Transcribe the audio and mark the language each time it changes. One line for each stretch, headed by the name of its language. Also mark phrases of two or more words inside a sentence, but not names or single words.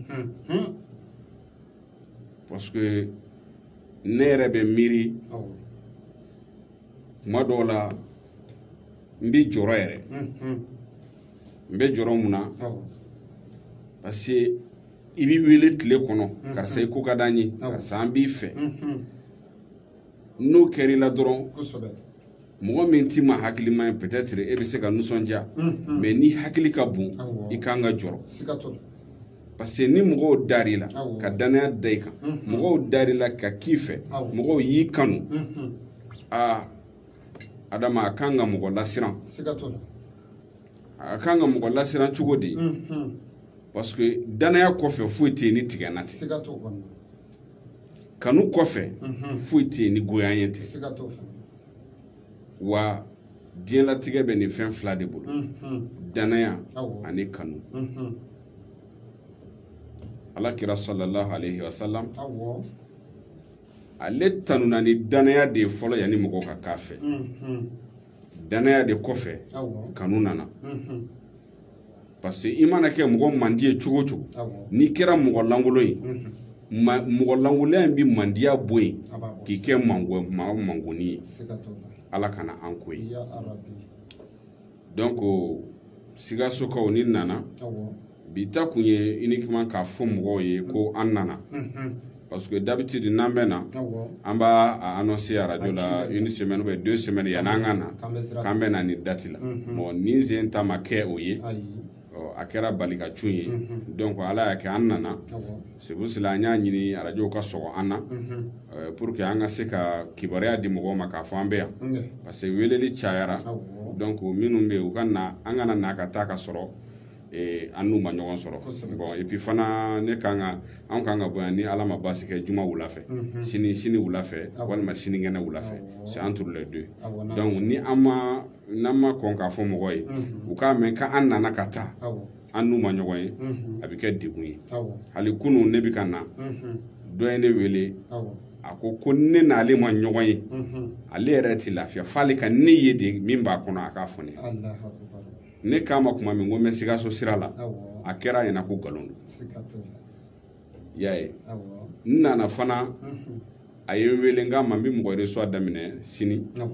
French: parce que
Bambara: ne yɛrɛ bɛ miiri kuma dɔw la n bɛ jɔrɔ yɛrɛ n bɛ jɔrɔ mun na
French: parce que
Bambara: i bi wele tile kɔnɔ karisa i ko ka d'an ye karisa an b'i fɛ n'o kɛra i la dɔrɔn mɔgɔ min t'i ma hakilima ye peut-être e bɛ se ka nisɔndiya mais ni hakili ka bon i kan ka jɔrɔ
French: parce que
Bambara: ni mɔgɔw dar'i la ka danaya da i kan mɔgɔw dar'i la ka k'i fɛ mɔgɔw y'i kanu adama a kan ka mɔgɔ lasiran a kan ka mɔgɔ lasiran cogo di
French: parce que
Bambara: danaya kɔfɛ foyi tɛ yen ni tigɛna tɛ kanu kɔfɛ foyi tɛ yen ni goyanye tɛ wa diɲɛlatigɛ bɛ nin fɛn fila de bolo danaya ani kanu alakira
Arabic: صلى الله عليه وسلم
Bambara: ale tanuna ni danaya de fɔlɔ yanni mɔgɔw ka k'a fɛ danaya de kɔfɛ kanu nana
French: parce que
Bambara: i mana kɛ mɔgɔ mandi ye cogo cogo n'i kɛra mɔgɔ lankolon ye mɔgɔ lankolonya in bi mandiya bɔ yen k'i kɛ mangoni ye ala kana an ko ye donc sigasokaw ni nana bi ta kun ye uniquement k'a fɔ mɔgɔw ye ko an nana
French: parce que d'habitude
Bambara: n'an bɛ na an b'a annoncer radio la
French: une semaine ou 2 semaines
Bambara: yan'an ka na k'an bɛ na ni date la bon ni sen ta ma kɛ o ye a kɛra bali ka cun ye donc ala y'a kɛ an nana
French: c'est pour cela
Bambara: an y'a ɲini radio ka sɔgɔ an na
French: pour que
Bambara: an ka se ka kibaruya di mɔgɔw ma k'a fɔ an bɛ yan
French: parce que
Bambara: weleli cayara donc minnu bɛ yen u ka na an kana na ka taa ka sɔrɔ an n'u ma ɲɔgɔn sɔrɔ
French: bon et puis
Bambara: fana ne kan ka an kan ka bɔ yan ni ala ma baasi kɛ juma wula fɛ sini wula fɛ walima sinikɛnɛ wula fɛ
French: c'est entre les deux
Bambara: donc ni n'an ma kɔn k'a fɔ mɔgɔ ye u k'a mɛn k'an nana ka taa an n'u ma ɲɔgɔn ye a bɛ kɛ degun ye hali kunun ne bɛ ka na dɔ ye ne wele a ko ne n'ale ma ɲɔgɔn ye ale yɛrɛ tɛ lafiya f'ale ka ne ye de min b'a kɔnɔ a k'a fɔ ne ne k'a ma kuma min ko n bɛ Sikaso sira la a kɛra a ɲɛna ko nkalon don y'a ye n nana fana a ye n wele n k'a ma n bɛ mɔgɔ reçoit daminɛ sini